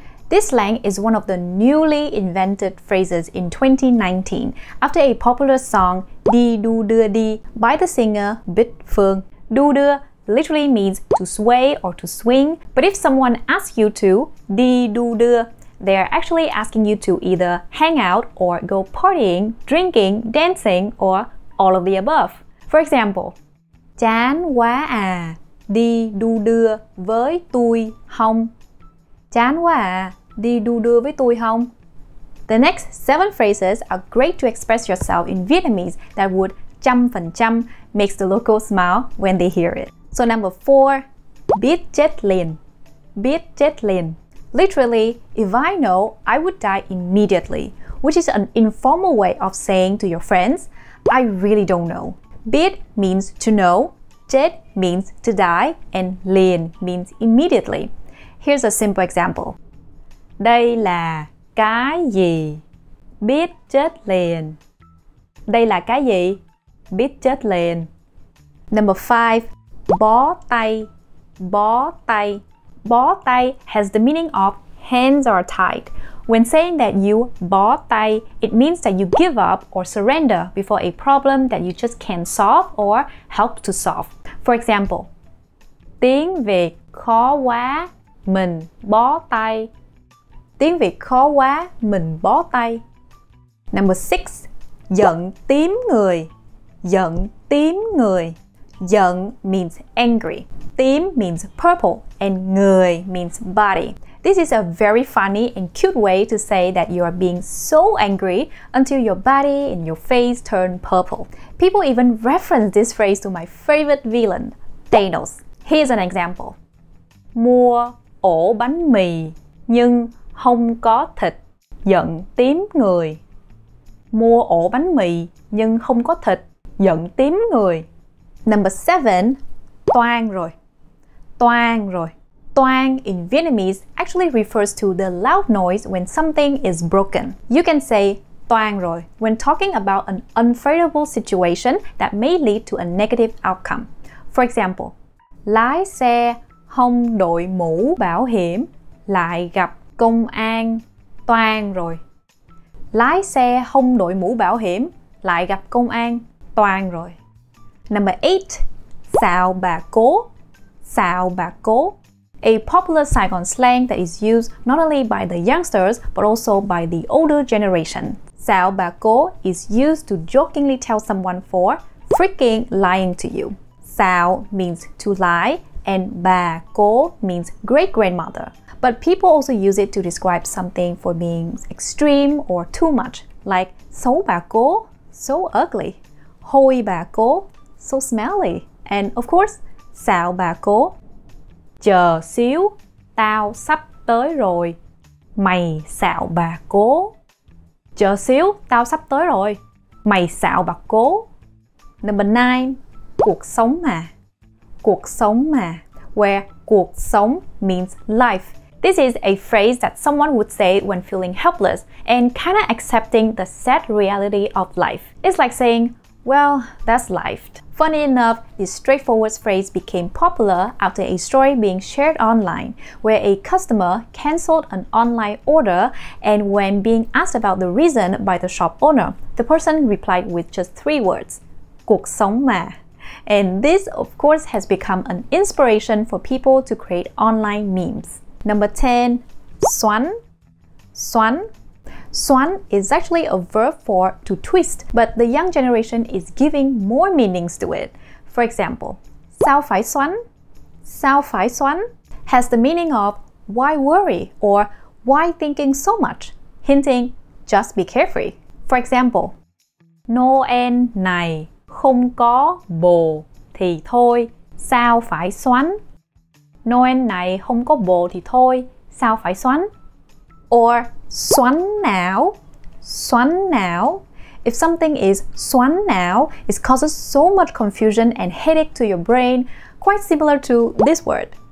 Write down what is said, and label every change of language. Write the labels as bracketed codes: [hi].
[en] This slang is one of the newly invented phrases in 2019 after a popular song Đi đu đưa đi by the singer Bích Phương. Đu đưa literally means to sway or to swing, but if someone asks you to đi đu đưa, they are actually asking you to either hang out or go partying, drinking, dancing, or all of the above. For example, [vi] chán quá à, đi đu đưa với tôi không. Chán quá à, đi đu đưa với tôi không? [en] The next 7 phrases are great to express yourself in Vietnamese that would 100% makes the locals smile when they hear it. So number 4, [vi] biết chết liền. Biết chết liền. [en] Literally, if I know, I would die immediately, which is an informal way of saying to your friends, I really don't know. Biết means to know, chết means to die, and liền means immediately. Here's a simple example. [vi] Đây là cái gì? Biết chết liền. Đây là cái gì? Biết chết liền. [en] Number 5, [vi] bó tay. Bó tay. [en] Bó tay has the meaning of hands are tied. When saying that you bó tay, it means that you give up or surrender before a problem that you just can't solve or help to solve. For example, [vi] tiếng Việt khó quá, mình bó tay. Tiếng Việt khó quá, mình bó tay. [en] Number 6, [vi] giận tím người. Giận tím người. [en] Giận means angry. Tím means purple and người means body. This is a very funny and cute way to say that you are being so angry until your body and your face turn purple. People even reference this phrase to my favorite villain, Thanos. Here's an example. [vi] Mua ổ bánh mì nhưng không có thịt, giận tím người. Mua ổ bánh mì nhưng không có thịt, giận tím người. [en] Number 7, [vi] toang rồi. Toang rồi. [en] Toang in Vietnamese actually refers to the loud noise when something is broken. You can say [vi] toang rồi [en] when talking about an unfavorable situation that may lead to a negative outcome. For example, [vi] lái xe không đội mũ bảo hiểm lại gặp công an, toang rồi. Lái xe không đội mũ bảo hiểm lại gặp công an, toang rồi. [en] Number 8, [vi] xào bà cố. Xào bà cố. [en] A popular Saigon slang that is used not only by the youngsters but also by the older generation. Xào bà cố is used to jokingly tell someone for freaking lying to you. Xào means to lie and bà cố means great-grandmother. But people also use it to describe something for being extreme or too much, like [vi] xấu bà cố, [en] so ugly, [vi] hôi bà cố, [en] so smelly, and of course, [vi] xạo bà cố, chờ xíu, tao sắp tới rồi, mày xạo bà cố. Chờ xíu, tao sắp tới rồi, mày xạo bà cố. [en] Number 9, [vi] cuộc sống mà. Cuộc sống mà, where cuộc sống [en] means life. This is a phrase that someone would say when feeling helpless and kind of accepting the sad reality of life. It's like saying, well, that's life. Funny enough, this straightforward phrase became popular after a story being shared online, where a customer cancelled an online order, and when being asked about the reason by the shop owner, the person replied with just 3 words, [vi] cuộc sống mà. [en] And this, of course, has become an inspiration for people to create online memes. Number 10, Swan. Swan. Swan is actually a verb for to twist, but the young generation is giving more meanings to it. For example, [vi] sao phải xoắn? Sao phải xoắn [en] has the meaning of why worry or why thinking so much, hinting just be carefree. For example, [vi] Noel này không có bồ thì thôi, sao phải xoắn? Noel này không có bồ thì thôi, sao phải xoắn? Or xoắn não. Xoắn não. [en] If something is [vi] xoắn não, [en] it causes so much confusion and headache to your brain, quite similar to this word.